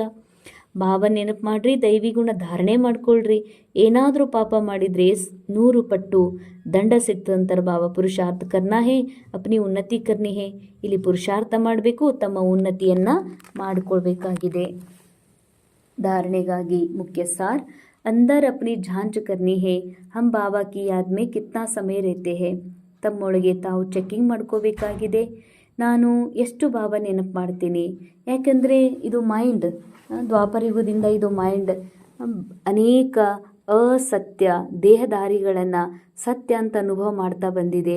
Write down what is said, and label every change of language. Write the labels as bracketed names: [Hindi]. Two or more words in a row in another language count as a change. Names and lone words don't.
[Kannada] ಬಾಬಾ ನೆನಪು ಮಾಡ್ರಿ, ದೈವಿ ಗುಣ ಧಾರಣೆ ಮಾಡ್ಕೊಳ್ರಿ. ಏನಾದರೂ ಪಾಪ ಮಾಡಿದರೆ 100 ಪಟ್ಟು ದಂಡ ಸಿಗ್ತದಂತಾರೆ ಬಾಬಾ. [Hindi] पुरुषार्थ करना है, अपनी उन्नति करनी है. [Kannada] ಇಲ್ಲಿ ಪುರುಷಾರ್ಥ ಮಾಡಬೇಕು, ತಮ್ಮ ಉನ್ನತಿಯನ್ನು ಮಾಡಿಕೊಳ್ಬೇಕಾಗಿದೆ. [Hindi] धारणेಗಾಗಿ मुख्य सार अंदर अपनी झांच करनी है. हम बाबा की याद में कितना समय रहते हैं. [Kannada] ತಮ್ಮೊಳಗೆ ತಾವು ಚೆಕ್ಕಿಂಗ್ ಮಾಡ್ಕೋಬೇಕಾಗಿದೆ. ನಾನು ಎಷ್ಟು ಬಾಬಾ ನೆನಪು ಮಾಡ್ತೀನಿ, ಯಾಕೆಂದರೆ ಇದು ಮೈಂಡ್, ದ್ವಾಪರಯುಗದಿಂದ ಇದು ಮೈಂಡ್ ಅನೇಕ ಅಸತ್ಯ ದೇಹಧಾರಿಗಳನ್ನು ಸತ್ಯ ಅಂತ ಅನುಭವ ಮಾಡ್ತಾ ಬಂದಿದೆ.